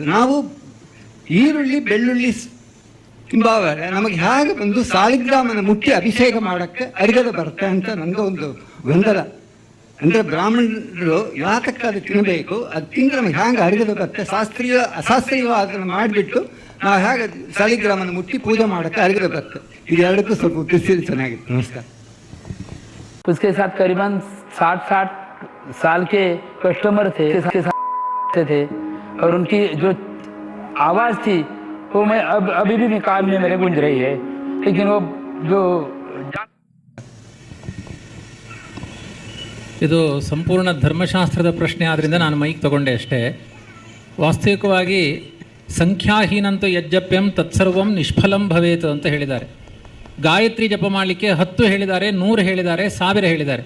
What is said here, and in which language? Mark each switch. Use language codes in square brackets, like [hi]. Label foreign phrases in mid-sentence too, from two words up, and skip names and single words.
[kn] ನಾವು ಈರುಳ್ಳಿ ಬೆಳ್ಳುಳ್ಳಿ ತಿಂಬಾವಾಗ ನಮಗೆ ಹೇಗೆ ಬಂದು ಸಾಲಿಗ್ರಾಮನ ಮುಟ್ಟಿ ಅಭಿಷೇಕ ಮಾಡೋಕ್ಕೆ ಅರಿಗದ ಬರುತ್ತೆ ಅಂತ ನನಗೆ ಒಂದು ಗೊಂದಲ. ಅಂದರೆ ಬ್ರಾಹ್ಮಣರು ಯಾತಕ್ಕೆ ಅದು ತಿನ್ನಬೇಕು, ಅದು ತಿಂದರೆ ನಮಗೆ ಹೇಗೆ ಅರಿಗದ ಬರುತ್ತೆ, ಅಶಾಸ್ತ್ರೀಯವಾದನ್ನು ಮಾಡಿಬಿಟ್ಟು ನಾವು ಹೇಗೆ ಸಾಲಿಗ್ರಾಮನ ಮುಟ್ಟಿ ಪೂಜೆ ಮಾಡೋಕ್ಕೆ ಅರಿಗದ ಬರುತ್ತೆ. ಇದೆರಡಕ್ಕೂ ಸ್ವಲ್ಪ ಉತ್ತರಿಸಿದ್ರೆ ಚೆನ್ನಾಗಿತ್ತು. ನಮಸ್ಕಾರ. [hi] उसके साथ करीबन 60 साल के कस्टमर थे और उनकी जो आवाज़ थी वो मैं अभी भी कान में मेरे गूंज रही है. लेकिन वो जो [kn] ಇದು ಸಂಪೂರ್ಣ ಧರ್ಮಶಾಸ್ತ್ರದ ಪ್ರಶ್ನೆ ಆದ್ದರಿಂದ ನಾನು ಮೈಕ್ ತಗೊಂಡೆ ಅಷ್ಟೇ. ವಾಸ್ತವಿಕವಾಗಿ [sa] ಸಂಖ್ಯಾಹೀನಂತೂ ಯಜ್ಜಪ್ಯಂ ತತ್ಸರ್ವಂ ನಿಷ್ಫಲಂ ಭವೇತ್ [kn] ಅಂತ ಹೇಳಿದ್ದಾರೆ. ಗಾಯತ್ರಿ ಜಪ ಮಾಡಲಿಕ್ಕೆ 10 ಹೇಳಿದ್ದಾರೆ, 100 ಹೇಳಿದ್ದಾರೆ, 1000 ಹೇಳಿದ್ದಾರೆ.